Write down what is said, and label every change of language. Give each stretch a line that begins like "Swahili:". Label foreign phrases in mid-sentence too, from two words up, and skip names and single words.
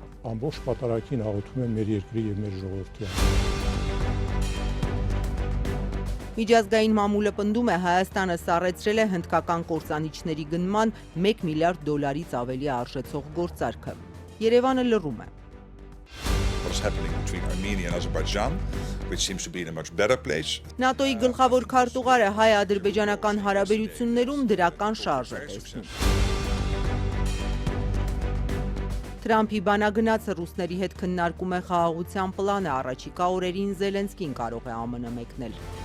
Armenian: Ամբողջ պատարակին աղոթում եմ մեր երկրի եւ մեր ժողովրդի։ Միջազգային մամուլը պնդում է Հայաստանը սառեցրել է հնդկական կործանիչների գնման $1 միլիարդ ավելի արժեցող գործարքը։ Երևանը լռում է։
English: What's happening between Armenia and Azerbaijan, which seems to be in a much better place.
Armenian: ՆԱՏՕ-ի գլխավոր քարտուղարը հայ-ադրբեջանական հարաբերություններում դրական շարժ է տեսնում։ Թրամփի բանագնացը ռուսների հետ քննարկում է խաղաղության պլանը, առաջիկա օրերին Զելենսկին կարող է ԱՄՆ մեկնել։